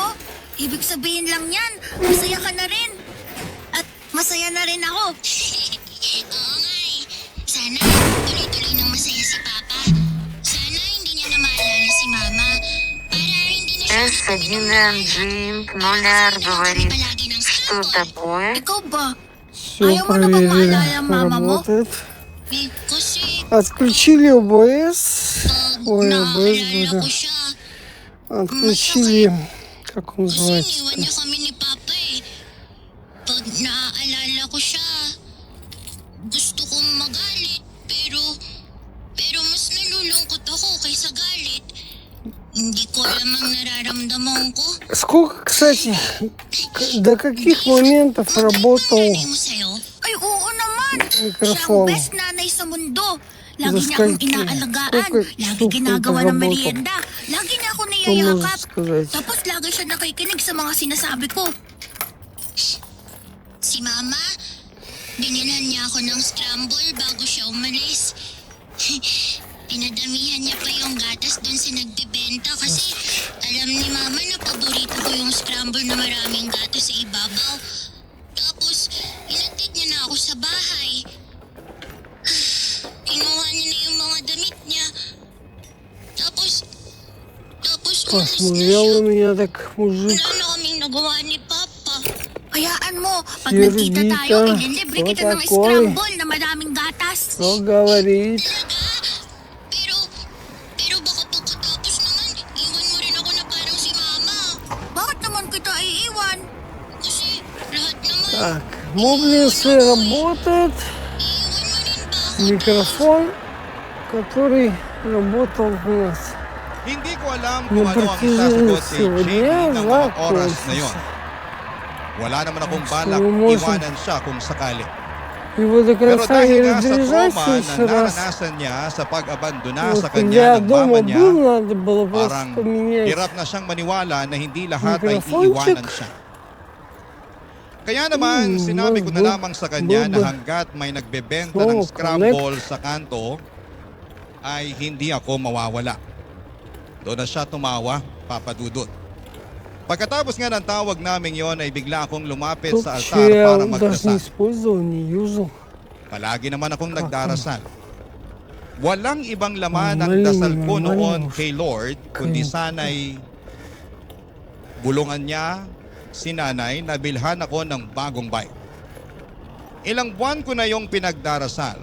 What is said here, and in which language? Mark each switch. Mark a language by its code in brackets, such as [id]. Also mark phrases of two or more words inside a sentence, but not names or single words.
[tl] Ibig sabihin lang yan, masaya ka na rin. At masaya na rin ako. Oo nga Sana tuloy-tuloy ng masaya si Papa. Sana hindi niya na maalala si Mama. Para hindi na siya [ru] S1 0 говорит, что такое? [tl] Ikaw ba? [ru] Все [tl] Ayaw mo na bang [ru] проверили. [tl] maalala ang mama mo? [ru] Работает. [tl] Kasi [ru] Отключили ОБС. [tl] pag [ru] Ой, ОБС [tl] naaalala [ru] было. [tl] ko siya, [ru] Отключили. Как он [tl] kasi [ru] называется? [tl] iniwan niya kami ni Papa Pag naaalala ko siya, gusto kong magalit, pero mas nalulungkot ako kaysa galit. Hindi ko alam ang nararamdaman ko. [ru] Сколько, кстати, до каких моментов работал [tl] Nanay mo sa'yo? Ay, oo naman. [ru] Mikrofon. [tl] Siya ang best nanay sa mundo. Lagi [ru] За [tl] niya akong [ru] скольки? [tl] inaalagaan. [ru] Сколько [tl] Lagi [ru] часов [tl] ginagawa ng [ru] проработал? [tl] merienda. Lagi niya ako [ru] Что можешь [tl] niyayakap. [ru] сказать? [tl] Tapos lagi siya nakikinig sa mga sinasabi ko. Si Mama, binilhan niya ako ng scramble bago siya umalis. Pinadamihan niya pa yung gatas doon sa nagbibenta kasi alam ni Mama na paborito ko yung scramble na maraming gatas sa ibabaw. Tapos, inatid niya na ako sa bahay. Kinuha niya na yung mga damit niya. Tapos umalis na [ru] Посмотрел [tl] siya. [ru] на меня так мужик. [tl] Wala na kaming nagawa ni Papa. Hayaan mo, pag Sergita, nagkita tayo, ililibre kita ng Otakoy. scramble na maraming gatas. [ru] Что говорит? [tl] Pero baka pagkatapos naman, iwan mo rin ako na parang si Mama. Bakit naman kita iiwan? Kasi lahat naman, [ru] Так, мобленцы работает. [tl] iiwan mo rin ba ako? [ru] Микрофон, который работал у нас. [tl] Hindi ko alam Yung kung ano ang partido isasagot kay siya, Jamie ng mga wala oras ko. na yon. Wala naman akong balak [en] Slow motion. [tl] iwanan siya kung sakali. [ru] И вот до [tl] Pero [ru] конца [tl] dahil [ru] не [tl] nga sa [ru] разряжайся [tl] trauma na [ru] еще раз. [tl] naranasan niya sa pag-abandona [ru] Вот [tl] sa [ru] когда [tl] kanya [ru] я [tl] ng [ru] дома [tl] mama niya, [ru] был, надо было просто [tl] parang [ru] поменять. [tl] hirap na siyang maniwala na hindi lahat ay [ru] Mikrofonчик. [tl] iiwanan siya. Kaya naman, sinabi ko na lamang sa kanya na hanggat may nagbebenta ng scramble sa kanto, ay hindi ako mawawala. Doon na siya tumawa, Papa Dudut. Pagkatapos nga ng tawag namin yon ay bigla akong lumapit sa altar [ru] Вообще я [tl] para [ru] даже не [tl] magdasal. [ru] использовал, не юзал. [tl] Palagi naman akong nagdarasal. Walang ibang laman ang Maling, dasal ko maling. noon kay Lord, kundi sana'y bulungan niya si nanay na bilhan ako ng bagong bike. Ilang buwan ko na yung pinagdarasal.